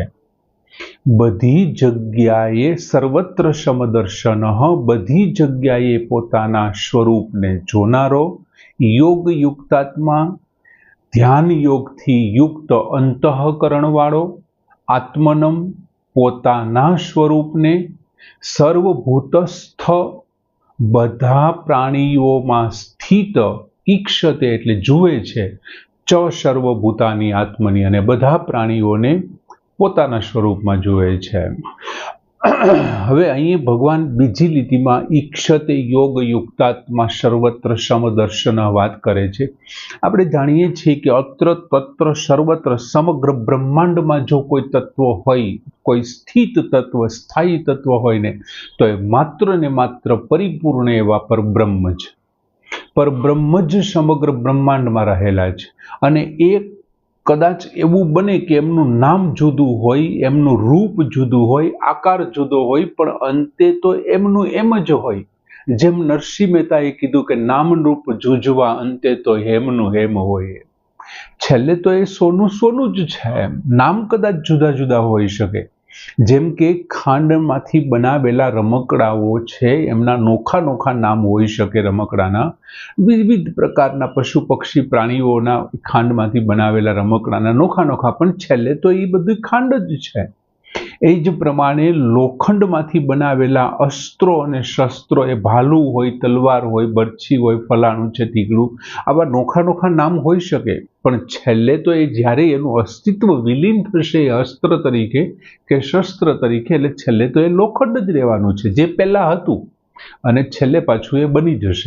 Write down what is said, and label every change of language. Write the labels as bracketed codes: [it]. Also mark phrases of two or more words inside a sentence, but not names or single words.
[gu] બધી જગ્યાએ [sa] सर्वत्र समदर्शनः, [gu] બધી જગ્યાએ પોતાના સ્વરૂપને જોનારો [sa] योग युक्तात्मा, [gu] ધ્યાન યોગથી યુક્ત અંતઃકરણ વાળો, આત્મનમ પોતાના સ્વરૂપને સર્વભૂતસ્થ બધા પ્રાણીઓમાં સ્થિત ઈક્ષતે એટલે જુએ છે [sa] च सर्वभूतानी आत्मनी [gu] અને બધા પ્રાણીઓને પોતાના સ્વરૂપમાં જુએ છે। હવે અહીં ભગવાન બીજી લીટીમાં [sa] ईक्षते योग युक्तात्मा सर्वत्र समदर्शन [gu] વાત કરે છે। આપણે જાણીએ છીએ કે અત્ર તત્ર સર્વત્ર સમગ્ર બ્રહ્માંડમાં જો કોઈ તત્વ હોય, કોઈ સ્થિત તત્વ સ્થાયી તત્વ હોય ને તો એ માત્ર ને માત્ર પરિપૂર્ણ એવા પરબ્રહ્મ છે। પરબ્રહ્મ જ સમગ્ર બ્રહ્માંડમાં રહેલા છે અને એ કદાચ એવું બને કે એમનું નામ જુદું હોય, એમનું રૂપ જુદું હોય, આકાર જુદો હોય, પણ અંતે તો એમનું એમ જ હોય। જેમ નરસિંહ મહેતાએ કીધું કે નામ રૂપ જૂઝવા અંતે તો હેમનું હેમ હોય। છેલ્લે તો એ સોનું સોનું જ છે, નામ કદાચ જુદા જુદા હોઈ શકે। જેમ કે ખાંડમાંથી બનાવેલા રમકડાઓ છે એમના નોખા નોખા નામ હોઈ શકે, રમકડાના વિવિધ પ્રકારના પશુ પક્ષી પ્રાણીઓના ખાંડમાંથી બનાવેલા રમકડાના નોખા નોખા, પણ છેલ્લે તો એ બધું ખાંડ જ છે। એ જ પ્રમાણે લોખંડમાંથી બનાવેલા અસ્ત્રો અને શસ્ત્રો, એ ભાલું હોય, તલવાર હોય, બરછી હોય, ફલાણું છે, તીગડું, આવા નોખા નોખા નામ હોઈ શકે, પણ છેલ્લે તો એ જ્યારે એનું અસ્તિત્વ વિલીન થશે અસ્ત્ર તરીકે કે શસ્ત્ર તરીકે, એટલે છેલ્લે તો એ લોખંડ જ રહેવાનું છે જે પહેલા હતું, અને છેલ્લે પાછું એ બની જશે.